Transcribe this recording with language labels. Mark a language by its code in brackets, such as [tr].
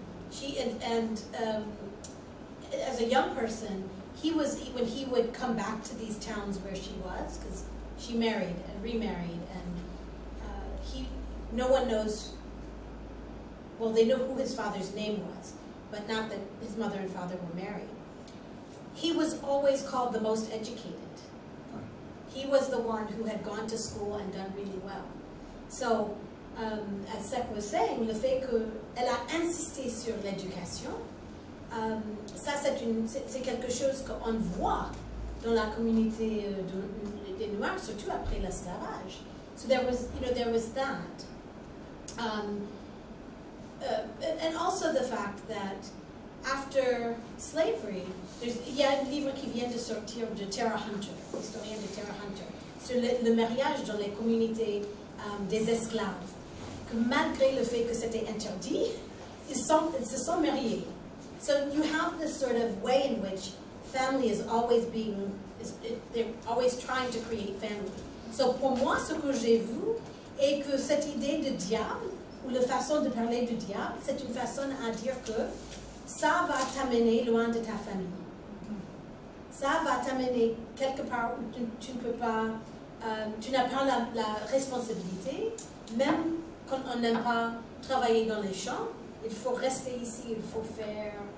[en] She as a young person, when he would come back to these towns where she was, because she married and remarried, and no one knows, well, they know who his father's name was, but not that his mother and father were married. He was always called the most educated. He was the one who had gone to school and done really well. So, as Sek was saying, [fr] le fait qu'elle a insisté sur l'éducation, ça c'est quelque chose qu'on voit dans la communauté des Noirs, surtout après l'esclavage. [en] So there was that. And also the fact that after slavery, [fr] il y a un livre qui vient de sortir de Tara Hunter, l'historien de Tara Hunter, sur le mariage dans les communautés des esclaves, que malgré le fait que c'était interdit, ils se sont mariés. [en] So you have this sort of way in which family is always they're always trying to create family. [fr] So pour moi, ce que j'ai vu est que cette idée de diable, ou la façon de parler du diable, c'est une façon à dire que ça va t'amener loin de ta famille. Ça va t'amener quelque part où tu ne peux pas, tu n'as pas la responsabilité, même quand on n'aime pas travailler dans les champs, il faut rester ici, il faut faire.